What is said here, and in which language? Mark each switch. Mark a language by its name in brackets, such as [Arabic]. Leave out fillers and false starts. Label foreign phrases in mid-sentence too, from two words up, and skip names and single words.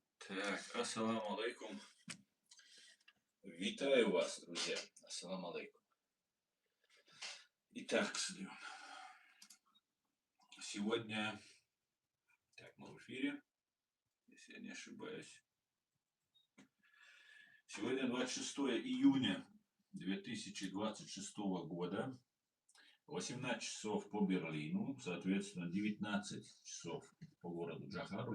[Russian] Так, [Arabic] السلام عليكم. [Russian] Витаю вас, друзья. [Arabic] السلام عليكم. [Russian] Итак, сегодня, мы в эфире, если я не ошибаюсь. Сегодня 26 июня 2026 года, 18 часов по Берлину, соответственно, 19 часов по городу Джохару.